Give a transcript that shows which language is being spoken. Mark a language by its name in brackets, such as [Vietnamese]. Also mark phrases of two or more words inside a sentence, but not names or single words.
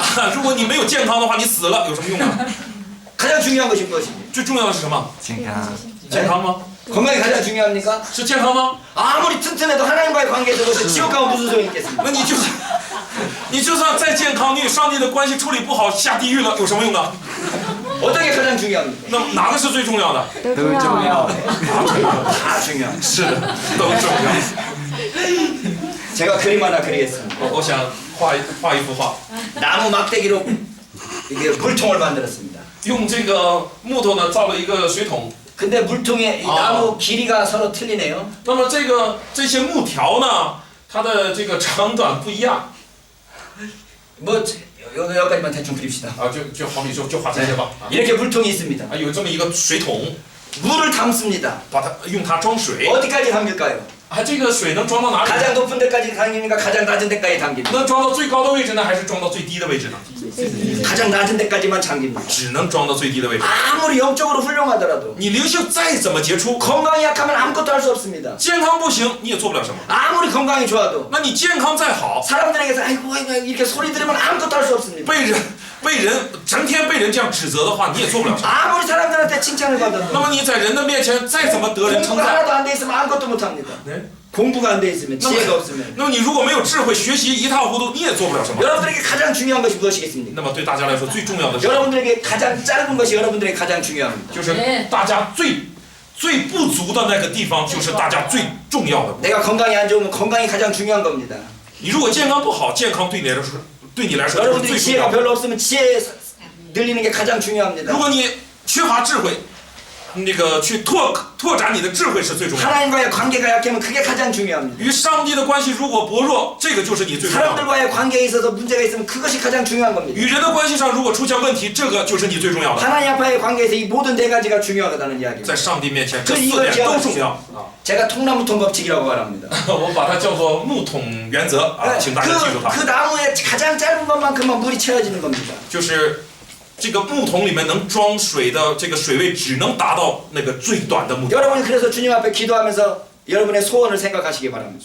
[Chinese] 啊，如果你没有健康的话，你死了有什么用啊？ [Korean] 가장 중요한 것이 무엇입니까? [Chinese] 最重要的是什么？健康健康吗？ [Korean] 건강이 가장 중요합니까? [Chinese] 是健康吗？ [Korean] 아무리 튼튼해도 하나님과의 관계에서 그것을 지옥 가면 무슨 소용이 있겠습니까? [Chinese] 那你就算再健康，你与上帝的关系处理不好，下地狱了有什么用啊？ [Korean] 어떤 게 가장 중요합니까? [Chinese] 那哪个是最重要的？ [Korean] 다 중요합니다. [Chinese] 是的，都重要。 [Korean] 제가 그림 하나 그리겠습니다. [Chinese] 我想画一幅画， [Korean] 나무 막대기로 이게 물통을 만들었습니다. [Chinese] 用这个木头呢造了一个水桶。 [Korean] 근데 물통의 이 나무 길이가 서로 틀리네요. [Chinese] 那么这些木条呢，它的这个长短不一样 [Korean] 뭐 여기까지만 대충 그립시다. [Chinese] 啊，就好比说就画这些吧。 [Korean] 이렇게 물통이 있습니다. [Chinese] 啊，有这么一个水桶， [Korean] 물을 담습니다. [Chinese] 用它装水。 [Korean] 어디까지 담길까요? [Chinese] 啊，这个水能装到哪里？ [Korean] 가장 높은 데까지 담깁니까? 가장 낮은 데까지 담깁니까? [Chinese] 能装到最高的位置呢，还是装到最低的位置呢？ [Korean] 가장 낮은 데까지만 잠깁니다. [Chinese] 只能装到最低的位置。 [Korean] 아무리 영적으로 훌륭하더라도 [Chinese] 你灵性再怎么杰出， [Korean] 건강이 약하면 아무것도 할 수 없습니다. [Chinese] 健康不行，你也做不了什么。 [Korean] 아무리 건강이 좋아도 [Chinese] 那你健康再好， [Korean] 사람들에게서 아이고 이렇게 소리 들으면 아무것도 할 수 없습니다. [Chinese] 被人整天被人这样指责的话，你也做不了什么。 [Korean] 아무리 사람들한테 칭찬을 [Chinese] 那 [Korean] 받아도 [Chinese] 么你在人的面前再怎么得人称 [Korean] 공부가 [Chinese] 赞， [Korean] 하나도 안 돼 있으면 아무것도 못합니다. 네? 공부가 안 돼 있으면 지혜가 없으면 [Chinese] 那么你如果没有智慧，学习一塌糊涂，你也做不了什么。 [Korean] 여러분들에게 가장 중요한 것이 무엇이겠습니까? [Chinese] 那么对大家来说，最重要的是， [Korean] 여러분들에게 가장 짧은 것이 여러분들에게 가장 중요합니다. [Chinese] 就是大家最不足的那个地方，就是大家最重要的。 [Korean] 내가 건강이 안 좋으면 건강이 가장 중요한 겁니다. [Chinese] 你如果健康不好，健康对你来说就是最 [Korean] 여러분들이 [Chinese] 重要 [Korean] 지혜가 [Chinese] 的。 [Korean] 별로 없으면 지혜 늘리는 게 가장 중요합니다. [Chinese] 如果你缺乏智慧，那个去拓展你的智慧是最重要的。 [Korean] 하나님과의 관계가 약하면 그게 가장 중요합니다. [Chinese] 与上帝的关系如果薄弱，这个就是你最重要的。 [Korean] 사람들과의 관계에 있어서 문제가 있으면 그것이 가장 중요한 겁니다. [Chinese] 与人的关系上如果出现问题，这个就是你最重要的。 [Korean] 하나님 앞과의 관계에서 이 모든 네 가지가 중요하다는 이야기입니다. [Chinese] 在上帝面前，这4点都重要。 [Korean] 제가 통나무통 법칙이라고 말합니다. [Chinese] 我把它叫做木桶原则啊，请大家记住它。 [Korean] 그 나무의 가장 짧은 것만큼만 물이 채워지는 겁니다. [Chinese] 就是这个木桶里面能装水的这个水位，只能达到那个最短的木桶。 [Korean] 여러분이 그래서 주님 앞에 기도하면서 여러분의 소원을 생각하시기 바랍니다.